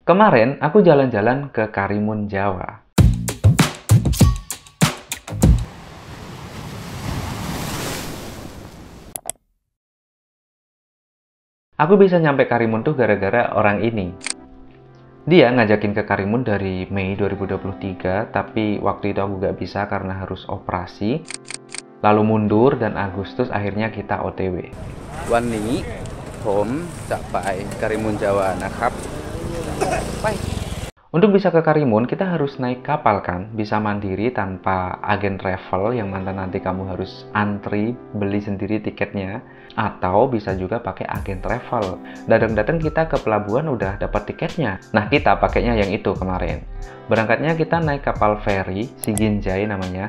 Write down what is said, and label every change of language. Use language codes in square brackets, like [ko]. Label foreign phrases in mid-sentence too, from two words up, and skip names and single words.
[id] Kemarin aku jalan-jalan ke Karimun, Jawa. Aku bisa nyampe Karimun tuh gara-gara orang ini. Dia ngajakin ke Karimun dari Mei 2023, tapi waktu itu aku gak bisa karena harus operasi. Lalu mundur dan Agustus akhirnya kita OTW. [th] วันนี้ผมจะไปกริมูลจาวานะครับไป [id] Untuk bisa ke Karimun, kita harus naik kapal kan? Bisa mandiri tanpa agen travel yang mana nanti kamu harus antri, beli sendiri tiketnya. Atau bisa juga pakai agen travel. Datang-datang kita ke pelabuhan udah dapat tiketnya. Nah, kita pakainya yang itu kemarin. Berangkatnya kita naik kapal feri, Siginjai namanya.